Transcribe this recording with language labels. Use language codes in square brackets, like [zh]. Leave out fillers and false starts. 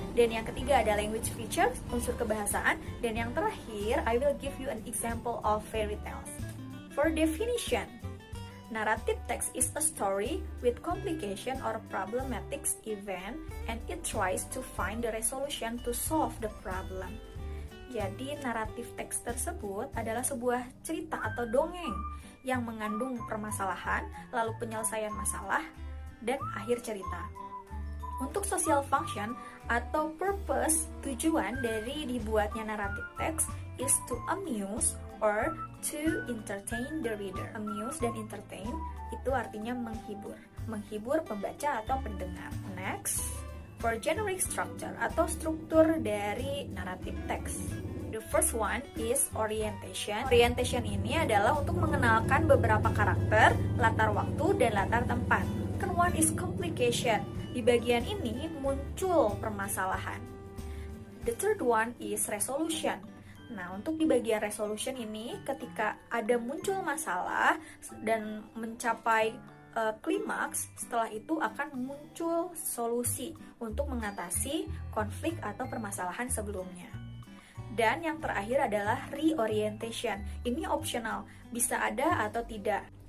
[id] Dan yang ketiga ada language features, unsur kebahasaan. Dan yang terakhir, [en] I will give you an example of fairy tales. For definition, narrative text is a story with complication or problematic event and it tries to find the resolution to solve the problem. [id] Jadi naratif teks tersebut adalah sebuah cerita atau dongeng yang mengandung permasalahan, lalu penyelesaian masalah, dan akhir cerita. [en] Untuk social function atau purpose, [id] tujuan dari dibuatnya naratif [en] text is to amuse or to entertain the reader. [id] Amuse dan entertain itu artinya menghibur. Menghibur pembaca atau pendengar. [en] Next, for generic structure [id] atau struktur dari naratif [en] text. The first one is orientation. [id] Orientation ini adalah untuk mengenalkan beberapa karakter, latar waktu, dan latar tempat. [en] Second one is complication. [id] Di bagian ini muncul permasalahan. [en] The third one is resolution. [id] Nah, untuk di bagian resolution ini, ketika ada muncul masalah dan mencapai klimaks, setelah itu akan muncul solusi untuk mengatasi konflik atau permasalahan sebelumnya. Dan yang terakhir adalah reorientation. Ini optional, bisa ada atau tidak.